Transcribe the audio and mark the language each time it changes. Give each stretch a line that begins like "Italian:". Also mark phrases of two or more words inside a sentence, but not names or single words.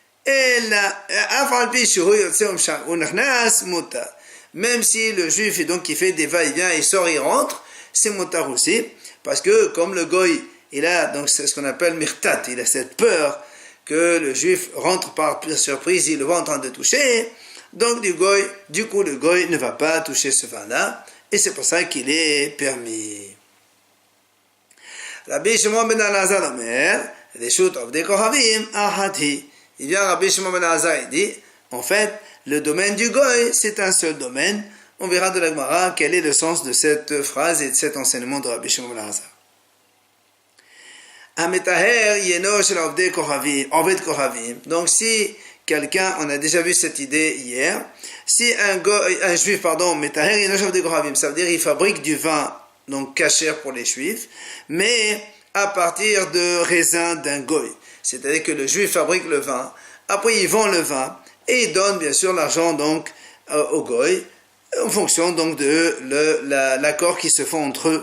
French: Même si le juif donc il fait des va-et-vient, il sort, il rentre, c'est mutar aussi, parce que comme le goy, il a donc c'est ce qu'on appelle mirtat, il a cette peur que le juif rentre par surprise, il le voit en train de toucher, donc du coup le goy ne va pas toucher ce vin-là, et c'est pour ça qu'il est permis.
Hebrew: רבי שמעון בן אלעזר אומר, רשות עובדי כוכבים אחת.
French: Il vient Rabbi Shimon ben Elazar et dit, en fait, le domaine du goy, c'est un seul domaine. On verra de la Gemara quel est le sens de cette phrase et de cet enseignement de Rabbi Shimon ben Elazar.
Hebrew: המטהר יינו של עובדי כוכבים.
French: Donc si quelqu'un, on a déjà vu cette idée hier, si un juif,
Hebrew: מטהר יינו של עובדי כוכבים,
French: ça veut dire qu'il fabrique du vin, donc kasher pour les juifs, mais à partir de raisin d'un goy. C'est-à-dire que le juif fabrique le vin, après il vend le vin, et il donne bien sûr l'argent donc au goy, en fonction donc de l'accord qui se fait entre eux.